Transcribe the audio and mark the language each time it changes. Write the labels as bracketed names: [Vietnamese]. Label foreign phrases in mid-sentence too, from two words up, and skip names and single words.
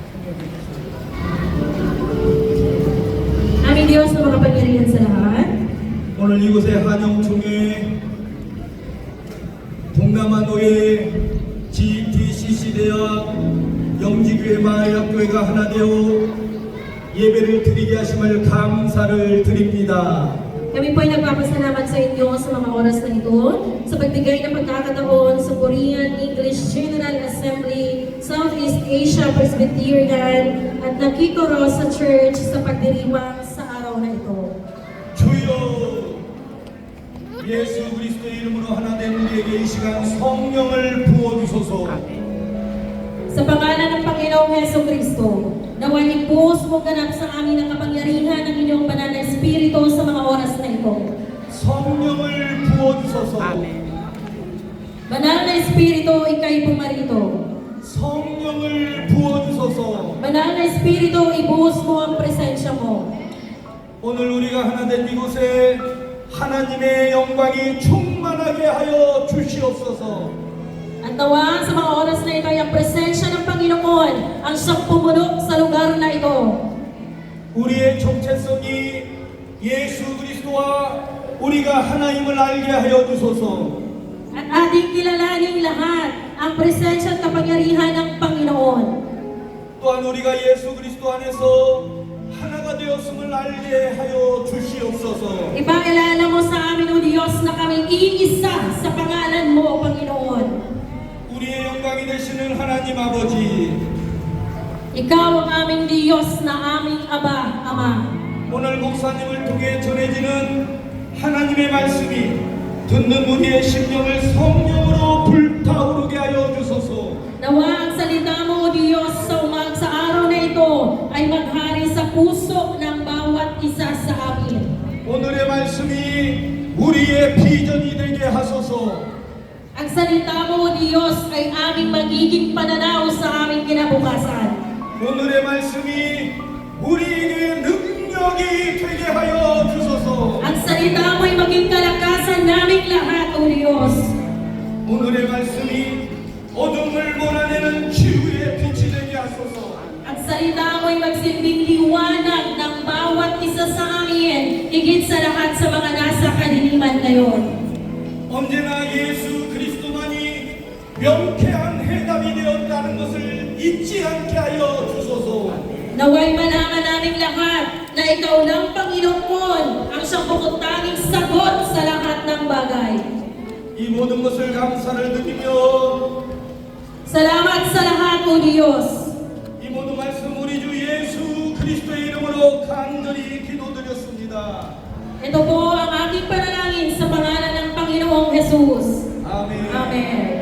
[Filipino] Aming Diyos na makapangyarihan sa lahat, [Korean] 오늘 이곳에 한영총회 동남아노예 GTCC 대학 영지교회 마을학교회가 하나 되어 예배를 드리게 하심을 감사를 드립니다. [Filipino] kami po ay nagpapasalamat sa inyo sa mga oras na ito sa pagbigay ng pagkakataon sa Korean English General Assembly, Southeast Asia Presbyterian at Nakikoro sa Church sa pagdiriwang sa araw na ito. [Korean] 주여 예수 그리스도의 이름으로 하나 된 우리에게 이 시간 성령을 부어주소서. [Filipino] Sa pangalan ng Panginoong Heso Kristo, naway ibuhos mo ganap sa amin ang kapangyarihan ng inyong banal na Espiritu sa mga oras na ito. [Korean] 성령을 부어주소서. [Filipino] Banal na Espiritu, ika'y pumarito. [Korean] 성령을 부어주소서. [Filipino] Banal na Espiritu, ibuhos mo ang presensya mo. [Korean] 오늘 우리가 하나 된 이곳에 하나님의 영광이 충만하게 하여 주시옵소서. [Filipino] At nawa sa mga oras na ito ay ang presensya ng Panginoon ang siyang pumunok sa lugar na ito. [Korean] 우리의 정체성이 예수 그리스도와 우리가 하나님을 알게 하여 주소서. [Filipino] At ating kilalaning lahat ang presensya at kapangyarihan ng Panginoon. [Korean] 또한 우리가 예수 그리스도 안에서 하나가 되었음을 알게 하여 주시옵소서. [Filipino] Ipakilala mo sa amin, O Diyos, na kami iisa sa pangalan mo, Panginoon. [Korean] 우리의 영광이 되시는 하나님 아버지, [Filipino] Ikaw ang aming Diyos na aming Aba, Ama. [Korean] 오늘 목사님을 통해 전해지는 하나님의 말씀이 듣는 우리의 심령을 성령으로 불타오르게 하여 주소서. [Filipino] Nawa ang salita mo, O Diyos, sa sa araw na ito ay maghari sa puso ng bawat isa sa amin. [Korean] 오늘의 말씀이 우리의 비전이 되게 하소서. [Filipino] Ang salita mo, O Diyos, ay aming magiging pananaw sa aming kinabukasan. [Korean] 오늘의 말씀이 우리에게 능력이 되게 하여 주소서. [Filipino] Ang salita mo ay maging kalakasan naming lahat, O Diyos. [Korean] 오늘의 말씀이 어둠을 몰아내는 치유의 빛이 되게 하소서. [Filipino] Ang salita mo ay magsilbing liwanag ng bawat isa sa amin, higit sa lahat sa mga nasa kadiliman ngayon. [Korean] 언제나 예수 그리스도만이 명쾌한 해답이 되었다는 것을 잊지 않게 하여 주소서. [Filipino] Naway malaman naming lahat na ikaw lang, Panginoon, ang siyang bukod-tanging sagot sa lahat ng bagay. [Korean] 이 모든 것을 감사를 드리며 [Filipino] Salamat sa lahat, O Diyos. [Korean] 이 모든 말씀 우리 주 예수 그리스도의 이름으로 간절히 기도드렸습니다. [Filipino] Ito po ang aking panalangin sa pangalan ng Panginoong Jesus. [Korean] 아멘. [Filipino] Amen.